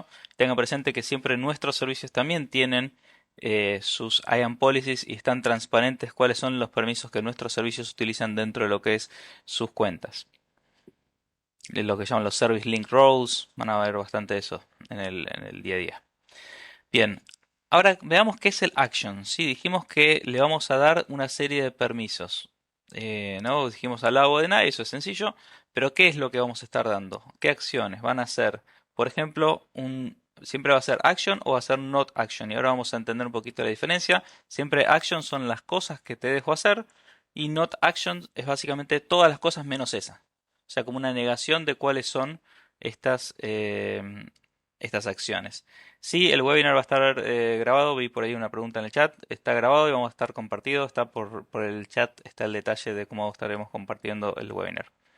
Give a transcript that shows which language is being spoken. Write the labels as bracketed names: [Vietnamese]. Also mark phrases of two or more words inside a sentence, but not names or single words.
[Spanish] Tengan presente que siempre nuestros servicios también tienen sus [English] IAM policies [Spanish] y están transparentes cuáles son los permisos que nuestros servicios utilizan dentro de lo que es sus cuentas. Lo que llaman los [English] Service Link Roles, [Spanish] van a ver bastante eso en el día a día. Bien, ahora veamos qué es el action. Sí, dijimos que le vamos a dar una serie de permisos. ¿No? Dijimos allow o deny, eso es sencillo. Pero ¿qué es lo que vamos a estar dando? ¿Qué acciones van a ser? Por ejemplo, siempre va a ser action o va a ser [English] not action. [Spanish] Y ahora vamos a entender un poquito la diferencia. Siempre action son las cosas que te dejo hacer. Y [English] not action [Spanish] es básicamente todas las cosas menos esa. O sea, como una negación de cuáles son estas acciones. Sí, el webinar va a estar grabado, vi por ahí una pregunta en el chat, está grabado y vamos a estar compartido, está por el chat, está el detalle de cómo estaremos compartiendo el webinar.